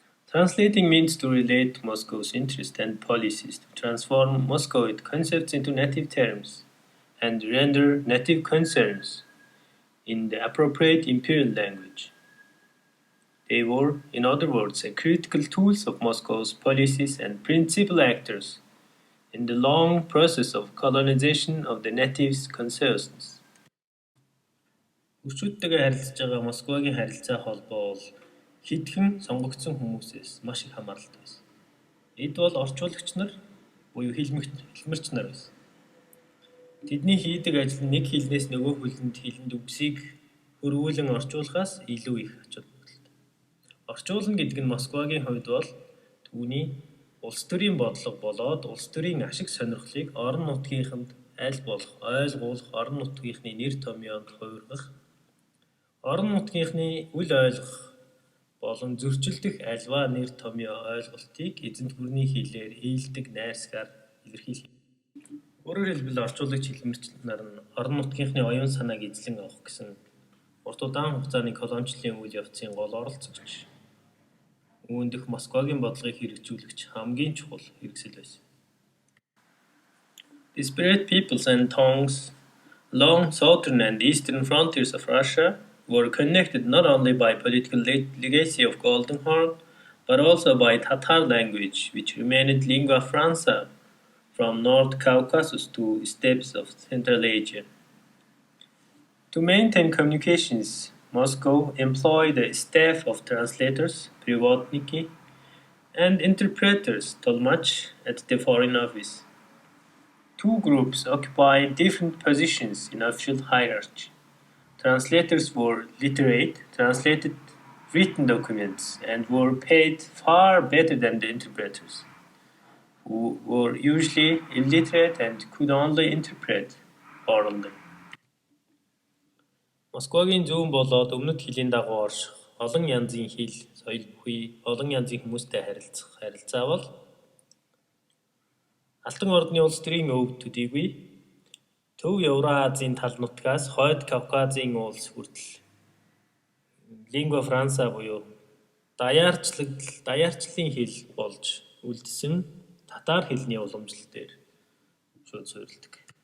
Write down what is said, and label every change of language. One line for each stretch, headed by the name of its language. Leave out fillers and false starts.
English: Translating means to relate Moscow's interests and policies, to transform Moscow concepts into native terms, and render native concerns in the appropriate imperial language. They were, in other words, a critical tools of Moscow's policies and principal actors in the long process of colonization of the natives' consciousness.
Mongolian: Хүчүүдтэйгээ харилцаж байгаа Москвагийн харилцаа холбоо бол хэдхэн сонгогдсон хүмүүсээс маш их хамааралтай байсан. Эд бол орчуулагч нар буюу хэлмэрч нар байсан. Тэдний хийдэг ажил нь нэг хэлнээс нөгөө хэлэнд хэлэнд үгсийг хөрвүүлэн орчуулахаас илүү их ач холбогдолтой. Орчуулна гэдэг нь Москвагийн хувьд бол түүний улс төрийн бодлого болоод улс төрийн ашиг сонирхлыг орон нутгийнханд аль болох ойлгуулах, орон нутгийнхны нэр томьёонд хувиргах, орон нутгийнхны үл ойлгох болон зөрчилдөх альва нэр томьёо ойлголтыг эзэнт гүрний хэлээр хийлдэг найрсгаар илэрхийлэх. Өөрөөр хэлбэл орчуулагч хэлмэрч нар нь орон нутгийнхны оюун санааг эзлэн авах гэсэн урт удаан хугацааны колоничлалын үйл явцын гол оролцогч. Үүндх Москвагийн бодлогыг хэрэгжүүлэгч хамгийн чухал хэрэгсэл байсан.
English: Disparate peoples and tongues along southern and eastern frontiers of Russia were connected not only by political legacy of Golden Horn, but also by Tatar language, which remained lingua franca from North Caucasus to steppes of Central Asia. To maintain communications, Moscow employed a staff of translators, privodniki, and interpreters, tolmach, at the Foreign Office. Two groups occupied different positions in official hierarchy. Translators were literate, translated written documents, and were paid far better than the interpreters, who were usually illiterate and could only interpret orally.
Mongolian: Москвагийн зүүн болоод өмнөд хилийн дагуу орших олон янзын хил, соёл бүхий, олон янзын хүмүүстэй харилцах харилцаа бол Алтан ордны улс төрийн өвд төдийгүй Төв Евразийн тал нутгаас хойд Кавказын улс хүртэл лингва франца буюу даяарчлалын хэл болж үлдсэн татар хэлний уламжлал дээр шууд суурилдаг.